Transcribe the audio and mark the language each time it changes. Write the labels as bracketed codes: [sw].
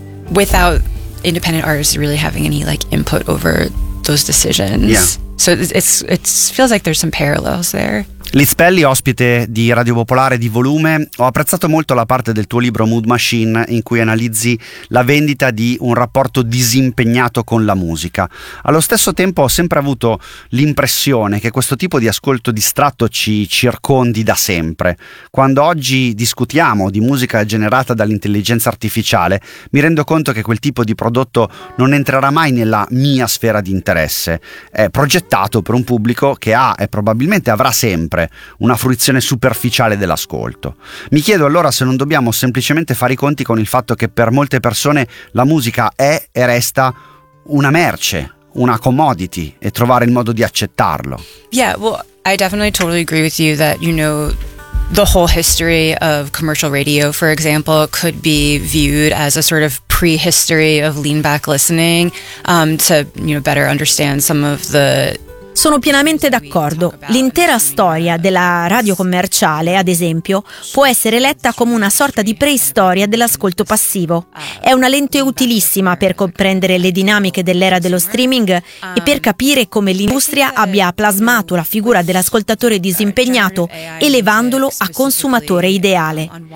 [en] Without independent artists really having any like input over those decisions. Yeah. So it's feels like there's some parallels there. [it] Liz Pelli, ospite di Radio Popolare di Volume, ho apprezzato molto la parte del tuo libro Mood Machine in cui analizzi la vendita di un rapporto disimpegnato con la musica. Allo stesso tempo ho sempre avuto l'impressione che questo tipo di ascolto distratto ci circondi da sempre. Quando oggi discutiamo di musica generata dall'intelligenza artificiale, mi rendo conto che quel tipo di prodotto non entrerà mai nella mia sfera di interesse. È progettato per un pubblico che ha e probabilmente avrà sempre una fruizione superficiale dell'ascolto. Mi chiedo allora se non dobbiamo semplicemente fare i conti con il fatto che per molte persone la musica è e resta una merce, una commodity, e trovare il modo di accettarlo. [en] Yeah, well, I definitely totally agree with you that, you know, the whole history of commercial radio, for example, could be viewed as a sort of prehistory of lean back listening, to, you know, better understand some of the. [it] Sono pienamente d'accordo. L'intera storia della radio commerciale, ad esempio, può essere letta come una sorta di preistoria dell'ascolto passivo. È una lente utilissima per comprendere le dinamiche dell'era dello streaming e per capire come l'industria abbia plasmato la figura dell'ascoltatore disimpegnato, elevandolo a consumatore ideale.